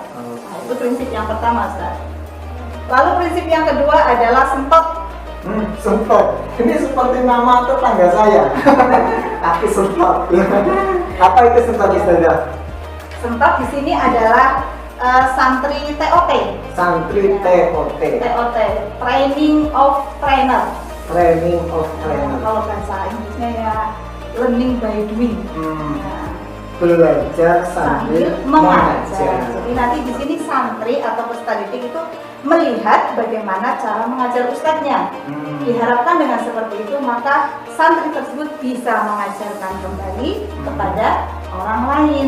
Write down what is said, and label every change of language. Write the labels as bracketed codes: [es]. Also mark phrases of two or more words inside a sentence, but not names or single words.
[id] Nah, itu prinsip yang pertama Ustaz. Lalu prinsip yang kedua adalah sentot. Sentot. Ini seperti nama tetangga saya. Kaki sentot. Apa itu sentot Ustazah? Sentot di sini adalah santri TOT. Santri TOT. [en] TOT, Training of Trainer. Training of Trainer. [id] Kalau bahasa Inggrisnya ya [en] learning by doing. Hmm. [id] Nah, belajar sambil mengajar. Jadi nanti di sini santri atau peserta didik itu melihat bagaimana cara mengajar ustadznya. Diharapkan dengan seperti itu maka santri tersebut bisa mengajarkan kembali kepada orang lain.